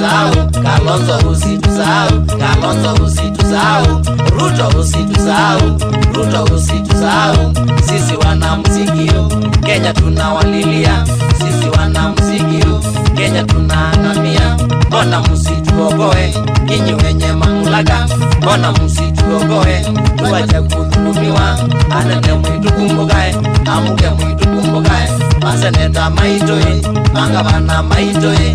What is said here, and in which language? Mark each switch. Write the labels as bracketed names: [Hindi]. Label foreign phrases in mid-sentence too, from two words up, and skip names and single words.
[Swahili] Kalonzo usitusahau, Kalonzo usitusahau, Ruto usitusahau, Ruto usitusahau. Sisi wanamuziki Kenya tunawalilia, sisi wanamuziki Kenya tunaangamia. Mbona msituokoe nyinyi wenye mamlaka, mbona msituokoe tuache kudhulumiwa. [Kamba] Anene mwitukumbukae, amuke mwitukumbukae, maseneta maitoe, mangavana maitoe.